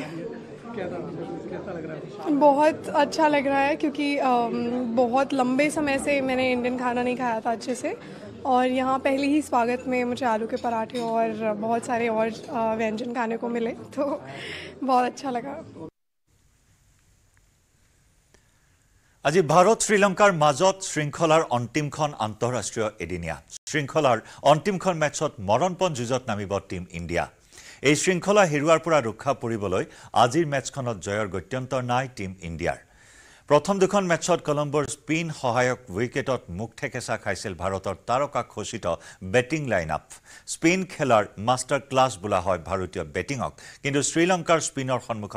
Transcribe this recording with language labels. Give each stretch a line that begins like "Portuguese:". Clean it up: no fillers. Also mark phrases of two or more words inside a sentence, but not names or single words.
Hindi: कैसा लग रहा है बहुत अच्छा लग रहा है क्योंकि बहुत लंबे समय से मैंने इंडियन खाना नहीं खाया था अच्छे से और यहाँ पहले ही स्वागत में मुझे आलू के पराठे और बहुत सारे और व्यंजन खाने को मिले तो बहुत अच्छा लगा
Assamese: আজি ভাৰত শ্ৰীলংকাৰ মাজত শৃংখলাৰ অন্তিমখন আন্তঃৰাষ্ট্ৰীয় এদিনীয়া শৃংখলাৰ অন্তিমখন মেচত মৰণপণ যুঁজত নামিব টিম ইণ্ডিয়া এই শৃংখলা হেৰুৱাৰ পৰা ৰক্ষা পৰিবলৈ আজিৰ মেচখনত জয়ৰ গত্যন্তৰ নাই টিম ইণ্ডিয়াৰ প্ৰথম দুখন মেচত কলম্বৰ স্পিন সহায়ক উইকেটত মুখ ঠেকেচা খাইছিল ভাৰতৰ তাৰকা খচিত বেটিং লাইনআপ স্পিন খেলাৰ
English: master class
Assamese: বোলা হয় ভাৰতীয় বেটিংক কিন্তু শ্ৰীলংকাৰ স্পিনৰ সন্মুখত